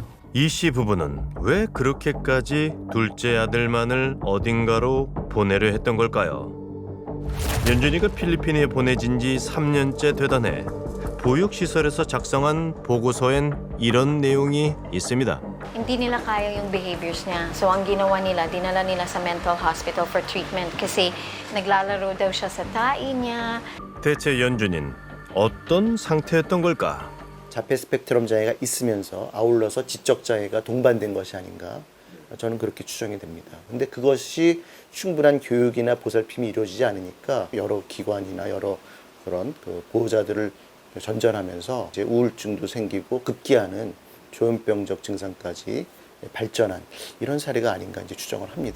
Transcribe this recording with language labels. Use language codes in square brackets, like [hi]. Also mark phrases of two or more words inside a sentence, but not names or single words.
[ko] 이 씨 부부는 왜 그렇게까지 둘째 아들만을 어딘가로 보내려 했던 걸까요? 연준이가 필리핀에 보내진 지 3년째 되던 해 보육시설에서 작성한 보고서엔 이런 내용이 있습니다. [tl] Hindi nila kaya yung behaviors niya. So ang ginawa nila, dinala nila sa [en] mental hospital for treatment [tl] kasi naglalaro daw siya sa tae niya. [ko] 대체 연준이는 어떤 상태였던 걸까? 자폐 스펙트럼 장애가 있으면서 아울러서 지적 장애가 동반된 것이 아닌가 저는 그렇게 추정이 됩니다. 근데 그것이 충분한 교육이나 보살핌이 이루어지지 않으니까 여러 기관이나 여러 그런 보호자들을 전전하면서 이제 우울증도 생기고 급기야는 조현병적 증상까지 발전한 이런 사례가 아닌가 이제 추정을 합니다.